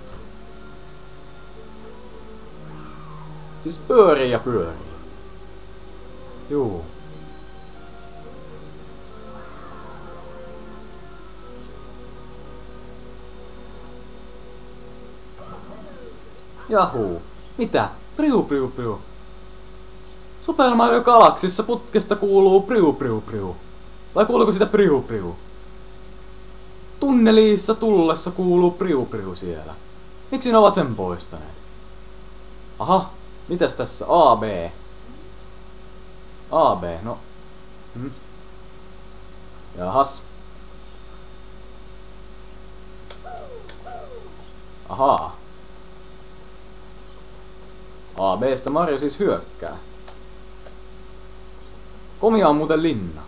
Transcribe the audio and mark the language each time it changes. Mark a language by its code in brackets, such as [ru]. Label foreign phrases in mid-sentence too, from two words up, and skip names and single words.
[fi] Siis pyörii ja pyörii. Juu. Jahuu. Mitä? Priu priu priu. Super Mario Galaxissa putkesta kuuluu priu priu priu. Vai kuuluuko sitä priu priu? Tunneliissa tullessa kuuluu priu priu siellä. Miksi ne ovat sen poistaneet? Aha, mitäs tässä? A, B. A, B, no. Jahas. Ahaa. A, B:stä Mario siis hyökkää. Komia on muuten linna.